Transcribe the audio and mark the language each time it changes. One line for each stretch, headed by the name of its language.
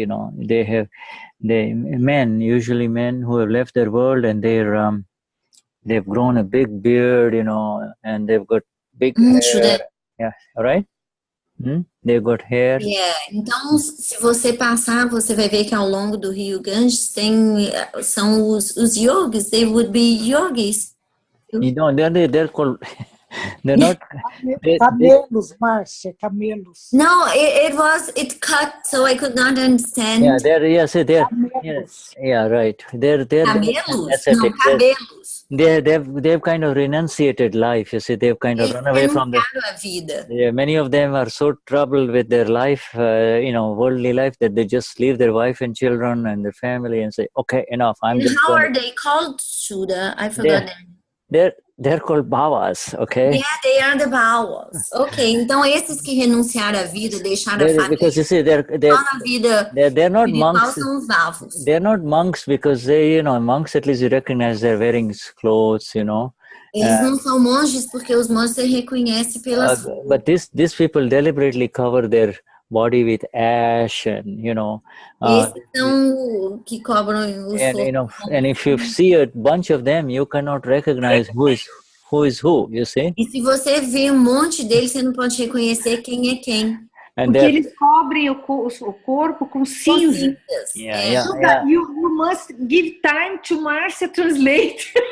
English: You know, usually men who have left their world, and they've grown a big beard, you know, and they've got big hair. Yeah, right? They've got hair.
Portuguese: Então, se você passar, você vai ver que ao longo do rio Ganges são os yogis.
English: They would be yogis. You know, they're called. They're not.
Portuguese: Camelos, Marcia, camelos.
English: No, it cut, so I could not understand. Yeah, they're. Yes, they're. Yes, yeah, right. They're
Portuguese: camelos. No, cabelos.
English: they've kind of renunciated life. You see, they've kind of run away from the.
Portuguese: A vida.
English: Yeah, many of them are so troubled with their life, worldly life, that they just leave their wife and children and their family and say, "Okay, enough. I'm just." How are they called, Shuddha? I forgot them. They're called bhavas, okay? Yeah, they are the bhavas.
Portuguese: Ok, então esses que renunciaram à vida, deixaram a família.
English: Because you see, they're not monks.
Portuguese: São os bhavos.
English: They're not monks because they, monks at least you recognize they're wearing clothes,
Portuguese: Eles não são monges porque os monges se reconhecem pelas.
English: But these people deliberately cover their body with ash and
Portuguese: Esses são que cobram os
English: and if you see a bunch of them, you cannot recognize who is who, you see.
Portuguese: E se você vê monte deles, você não pode reconhecer quem é quem. Porque eles cobrem o corpo com cinza.
English: You must give time to Marcia translate.